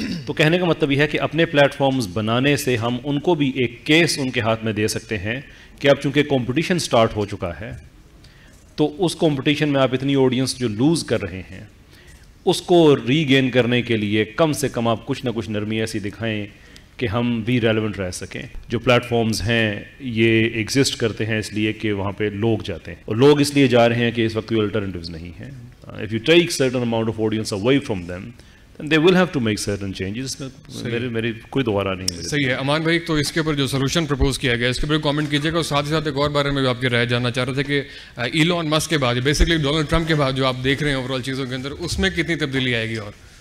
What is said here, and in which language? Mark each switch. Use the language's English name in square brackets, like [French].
[Urdu] تو کہنے کا مطلب یہ ہے کہ اپنے پلیٹ فارمز بنانے سے ہم ان کو بھی ایک کیس ان کے ہاتھ میں دے سکتے ہیں کہ اب چونکہ کمپٹیشن سٹارٹ ہو چکا ہے تو اس کمپٹیشن میں آپ اتنی آڈینس جو لوز کر رہے ہیں اس کو ری گین کرنے کے لیے کم سے کم آپ کچھ نہ کچھ نرمی ایسی دکھائیں کہ ہم بھی ریلیونٹ رہ سکیں. جو پلیٹ فارمز ہیں یہ ایگزسٹ کرتے ہیں اس لیے کہ وہاں پہ لوگ جاتے ہیں, اور لوگ اس لیے جا رہے ہیں کہ اس وقت کوئی الٹرنیٹیوز نہیں ہیں. [English] If you take certain amount of audience away from them, then they will have to make certain changes. [Urdu] میری کوئی دوبارہ نہیں ہے. صحیح ہے. امان بھائی, تو اس کے اوپر جو سولوشن پرپوز کیا گیا اس کے اوپر کامنٹ کیجیے گا, اور ساتھ ہی ساتھ ایک اور بارے میں بھی آپ کی رائے جاننا چاہ رہے تھے کہ ایلون مسک کے بعد, بیسکلی ڈونلڈ ٹرمپ کے بعد جو آپ دیکھ رہے ہیں اوور آل چیزوں کے اندر, اس میں کتنی تبدیلی آئے گی؟ اور